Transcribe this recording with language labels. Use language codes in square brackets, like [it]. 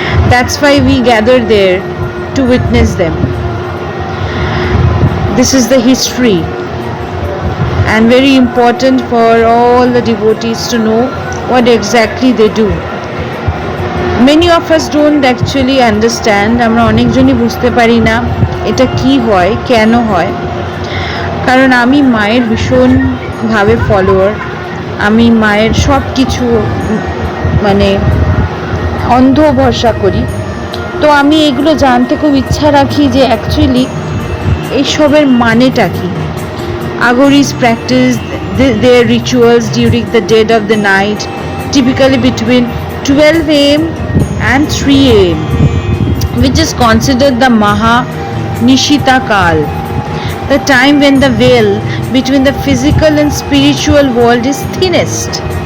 [en] That's why we gather there to witness them. This is the history, and very important for all the devotees to know what exactly they do. Many of us don't actually understand. [bn] আমরা অনেকজনই বুঝতে পারি না এটা কি হয়, কেন হয়। কারণ আমি মায়ের ভীষণভাবে ফলোয়ার, আমি মায়ের সব কিছু মানে অন্ধ ভরসা করি। তো আমি এগুলো জানতে খুব ইচ্ছা রাখি যে অ্যাকচুয়ালি এইসবের মানেটা কি। [en] Agoris practice their rituals during the dead of the night, typically between 12 a.m. and 3 a.m., which is considered the Maha Nishita Kal, the time when the veil between the physical and spiritual world is thinnest.